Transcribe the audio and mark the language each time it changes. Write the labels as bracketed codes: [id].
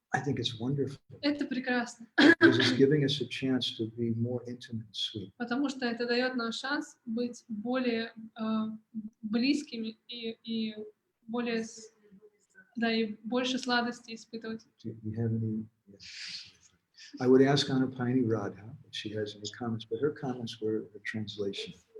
[en] I think it's wonderful [ru] это прекрасно, [en] because it's giving us a chance to be more intimate and sweet. [ru] потому что это дает нам шанс быть более близкими и более, да, и больше сладости испытывать. [en] Do you have any? Yes. I would ask Anupani Radha if she has any comments, but her comments were a translation.